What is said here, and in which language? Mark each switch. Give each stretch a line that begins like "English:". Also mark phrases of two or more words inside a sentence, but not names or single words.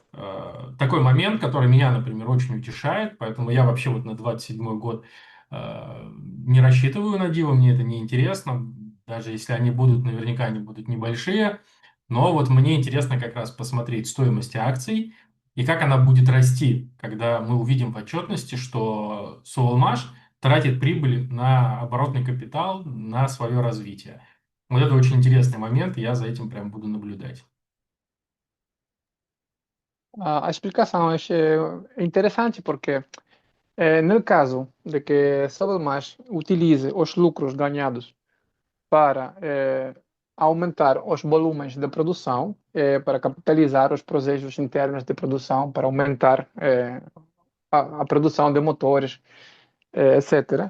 Russian: Такой момент, который меня, например, очень утешает, поэтому я вообще вот на 27-й год не рассчитываю на дивы, мне это не интересно, даже если они будут, наверняка они будут небольшие, но вот мне интересно как раз посмотреть стоимость акций и как она будет расти, когда мы увидим в отчетности, что Soulmash тратит прибыль на оборотный капитал, на свое развитие. Вот это очень интересный момент, и я за этим прям буду наблюдать.
Portuguese: A explicação é interessante porque, no caso de que Sovelmash utilize os lucros ganhados para aumentar os volumes de produção, para capitalizar os processos internos de produção, para aumentar a produção de motores, etc.